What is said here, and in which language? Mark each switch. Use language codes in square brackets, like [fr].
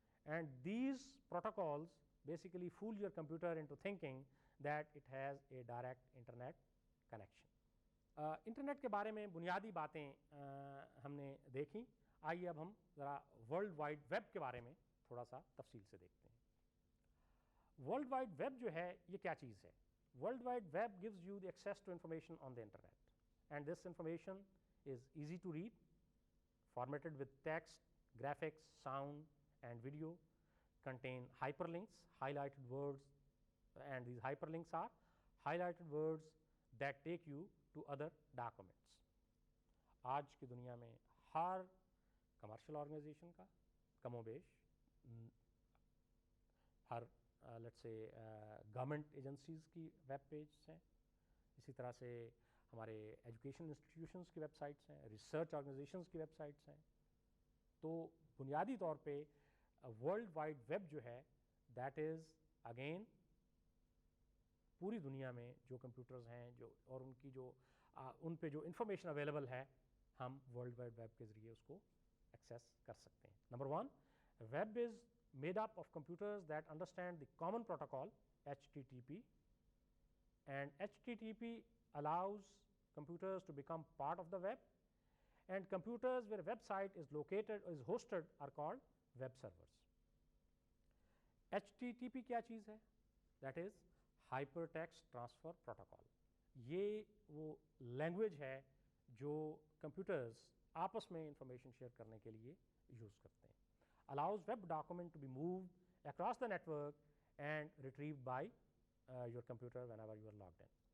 [en] And these protocols basically fool your computer into thinking that it has a direct internet connection. [ur] Internet کے بارے میں بنیادی باتیں ہم نے دیکھیں. آئیے اب ہم ذرا ورلڈ وائڈ ویب کے بارے میں تھوڑا سا تفصیل سے دیکھتے ہیں. [en] world wide web [ur] جو ہے یہ کیا چیز ہے؟ [en] World wide web gives you the access to information on the internet, and this information is easy to read, formatted with text, graphics, sound and video, contain hyperlinks, highlighted words, and these hyperlinks are highlighted words that take you to other documents. [ur] آج کی دنیا میں ہر commercial organization کا کم و بیش, ہر let's say government agencies کی web pages ہیں, اسی طرح سے ہمارے ایجوکیشن انسٹیٹیوشنس کی ویب سائٹس ہیں, ریسرچ آرگنائزیشنس کی ویب سائٹس ہیں. تو بنیادی طور پہ ورلڈ وائڈ ویب جو ہے [en] that is again [ur] پوری دنیا میں جو کمپیوٹرز ہیں جو اور ان کی جو ان پہ جو انفارمیشن اویلیبل ہے ہم ورلڈ وائڈ ویب کے ذریعے اس کو ایکسیس کر سکتے ہیں. [en] Number 1, web is made up of computers that understand the common protocol HTTP, and HTTP allows computers to become part of the web, and computers where a website is located is hosted are called web servers. HTTP [ur] کیا چیز ہے؟ [en] That is Hypertext Transfer Protocol. [ur] یہ وہ language ہے جو computers آپس میں information share کرنے کے لیے یوز کرتے ہیں. [en] Allows web document to be moved across the network and retrieved by your computer whenever you are logged in.